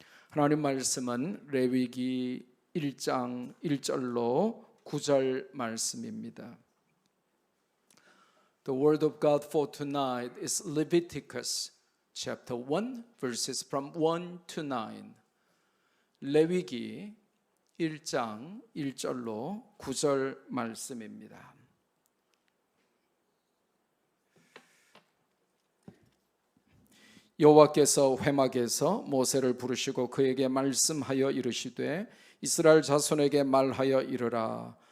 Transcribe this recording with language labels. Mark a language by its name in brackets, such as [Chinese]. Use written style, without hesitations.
[Korean] 하나님 말씀은 레위기 1장 1절로 9절 말씀입니다. [English] The word of God for tonight is Leviticus chapter 1 verses from 1 to 9. [Korean] 레위기 1장 1절로 9절 말씀입니다. 여호와께서 회막에서 모세를 부르시고 그에게 말씀하여 이르시되 이스라엘 자손에게 말하여 이르라.